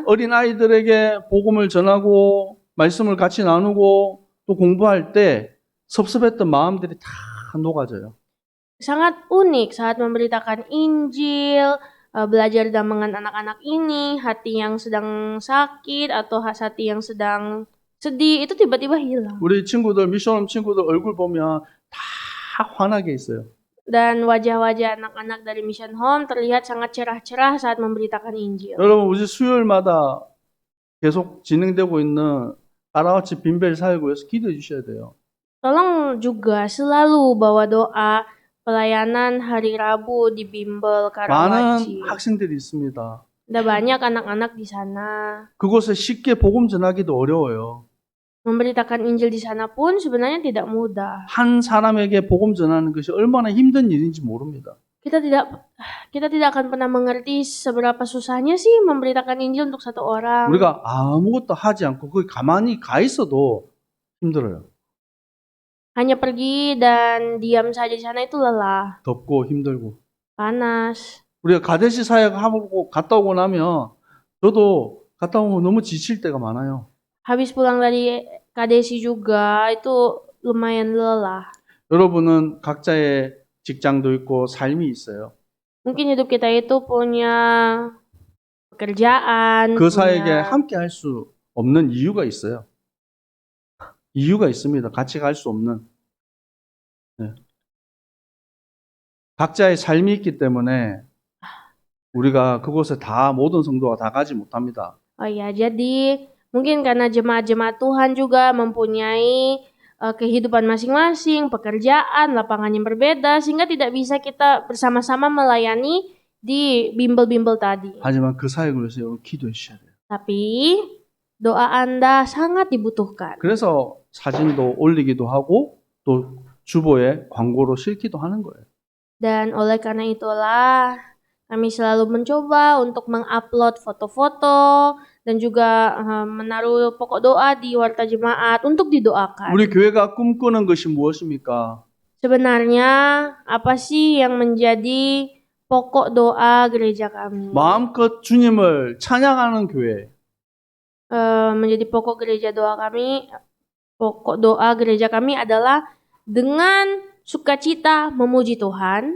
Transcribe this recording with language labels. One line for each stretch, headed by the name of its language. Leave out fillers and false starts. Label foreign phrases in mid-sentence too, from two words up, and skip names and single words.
Korean: 어린 아이들에게 복음을 전하고 말씀을 같이 나누고 또 공부할 때 섭섭했던 마음들이 다 녹아져요.
Indonesian: Sangat unik saat memberitakan Injil, belajar dengan anak-anak ini, hati yang sedang sakit atau hati yang sedang sedih itu tiba-tiba hilang.
Korean: 우리 친구들 미션홈 친구들 얼굴 보면 다 환하게 있어요.
Indonesian: Dan wajah-wajah anak-anak dari Mission Home terlihat sangat cerah-cerah saat memberitakan Injil.
Korean: 여러분 우리 수요일마다 계속 진행되고 있는 아라와치 빈벨 사역을 위해서 기도해 주셔야 돼요.
Indonesian: Tolong juga selalu bawa doa pelayanan hari Rabu di Bimbel Karawaci.
Korean: 많은 학생들이 있습니다.
Indonesian: Ada banyak anak-anak di sana.
Korean: 그곳에 쉽게 복음 전하기도 어려워요.
Indonesian: Memberitakan Injil di sana pun sebenarnya tidak mudah.
Korean: 한 사람에게 복음 전하는 것이 얼마나 힘든 일인지 모릅니다.
Indonesian: Kita tidak akan pernah mengerti seberapa susahnya sih memberitakan Injil untuk satu orang.
Korean: 우리가 아무것도 하지 않고 거기 가만히 가 있어도 힘들어요.
Indonesian: Hanya pergi dan diam saja di sana itu lelah,
Korean: 덥고 힘들고.
Indonesian: panas.
Korean: 우리가 가데시 사역하고 갔다 오고 나면 저도 갔다 오면 너무 지칠 때가 많아요.
Indonesian: Habis pulang dari Kadesi juga itu lumayan lelah.
Korean: 여러분은 각자의 직장도 있고 삶이 있어요.
Indonesian: Mungkin hidup kita itu punya pekerjaan,
Korean: 그 사역에
Indonesian: punya
Korean: 함께 할 수 없는 이유가 있어요. 이유가 있습니다. 같이 갈 수 없는. 네. 각자의 삶이 있기 때문에 우리가 그곳에 다 모든 성도가 다 가지 못합니다.
Indonesian: Oh ya, jadi mungkin karena jemaat-jemaat Tuhan juga mempunyai kehidupan masing-masing, pekerjaan, lapangan yang berbeda, sehingga tidak bisa kita bersama-sama melayani di bimbel-bimbel tadi.
Korean: 하지만 그 사역을 위해서 여러분 기도해 주셔야 돼요.
Indonesian: Tapi doa Anda sangat dibutuhkan.
Korean: 그래서 사진도 올리기도 하고 또 주보에 광고로 실기도 하는 거예요.
Indonesian: Dan oleh karena itulah kami selalu mencoba untuk mengupload foto-foto dan juga menaruh pokok doa di warta jemaat untuk didoakan.
Korean: 우리 교회가 꿈꾸는 것이 무엇입니까?
Indonesian: Sebenarnya apa sih yang menjadi pokok doa gereja kami?
Korean: 마음껏 주님을 찬양하는 교회.
Indonesian: Menjadi pokok doa gereja kami adalah dengan sukacita memuji Tuhan.